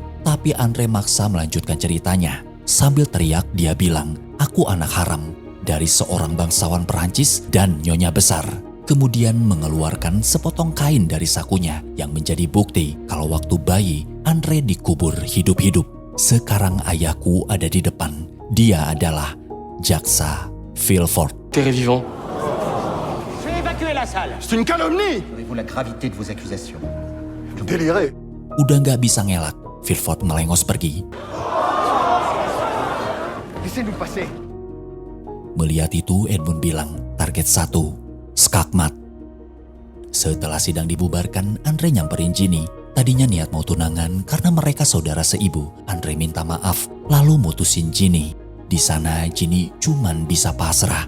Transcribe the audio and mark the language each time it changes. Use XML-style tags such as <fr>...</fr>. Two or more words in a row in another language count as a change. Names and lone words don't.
<id>Tapi Andre maksa melanjutkan ceritanya. Sambil teriak dia bilang, aku anak haram dari seorang bangsawan Perancis dan nyonya besar. Kemudian mengeluarkan sepotong kain dari sakunya yang menjadi bukti kalau waktu bayi Andre dikubur hidup-hidup. Sekarang ayahku ada di depan. Dia adalah jaksa Vilfort.</id> <fr>Terre vivant. C'est une calomnie. Savez-vous la gravité de vos accusations? Vous délirez.</fr> <id>Udah gak bisa ngelak, Vilfort melengos pergi.</id> <fr>Laissez-nous passer.</fr> <id>Melihat itu Edmund bilang, target 1, skakmat. Setelah sidang dibubarkan, Andre nyamperin Ginny. Tadinya niat mau tunangan karena mereka saudara seibu. Andre minta maaf, lalu mutusin Ginny. Di sana Ginny cuman bisa pasrah.</id>